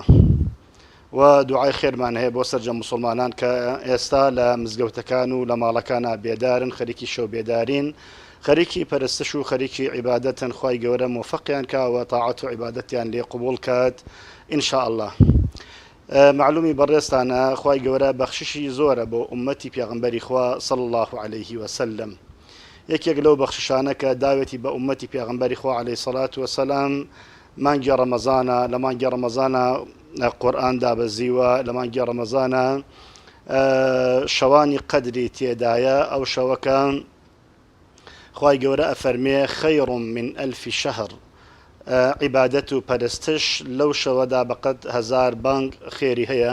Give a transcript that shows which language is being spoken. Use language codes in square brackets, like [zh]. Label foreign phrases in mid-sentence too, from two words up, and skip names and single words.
[ckb] و دوعای خێرمان هەیە بۆ سەرجەم موسڵمانان کە ئێستا لە مزگەوتەکان و لە ماڵەکانە بێدارن، خەریکی شەو بێدارین، خەریکی پەرستش و خەریکی عیبادەتن، خوای گەورە موفقیان کاوە تاعەت و عیبادەتیان لێ قبوڵ کات [ar] ئینشاء الله. [ckb] معلومی بەڕێستانە خوای گەورە بەخششی زۆرە بۆ ئومەتی پێغەمبەری خوا [ar] صلی الله عليه وسلم. [ckb] یەکێک لەو بەخششانە کە داوێتی بە ئومەتی پێغەمبەری خوا [ar] عليه الصلاة والسلام [ckb] مانگی ڕەمەزانە، لە مانگی ڕەمەزانە قورئان دابەزیوە، لە مانگی ڕەمەزانە شەوانی قەدری تێدایە. ئەو شەوەکە خوای گەورە ئەفەرمێ [ar] خەیڕ من ئەلف شەهر، [ckb] عیبادەت و پەرستش لەو شەوەدا بەقەد 1000 بانگ خێری هەیە.